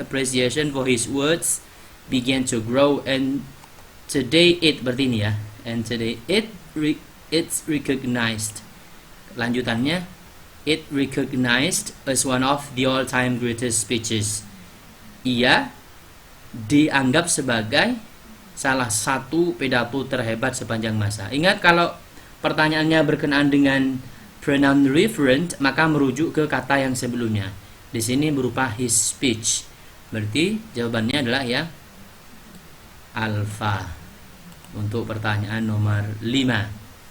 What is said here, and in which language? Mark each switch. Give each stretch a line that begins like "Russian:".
English: Appreciation for his words began to grow, and today it,
Indonesian: berarti ini ya.
English: And today it's recognized. Lanjutannya, it recognized as one of the all-time greatest speeches.
Indonesian: Ia dianggap sebagai salah satu pidato terhebat sepanjang masa. Ingat, kalau pertanyaannya berkenaan dengan pronoun referent, maka merujuk ke kata yang sebelumnya. Di sini berupa
English: his speech.
Indonesian: Berarti jawabannya adalah ya alpha untuk pertanyaan nomor 5.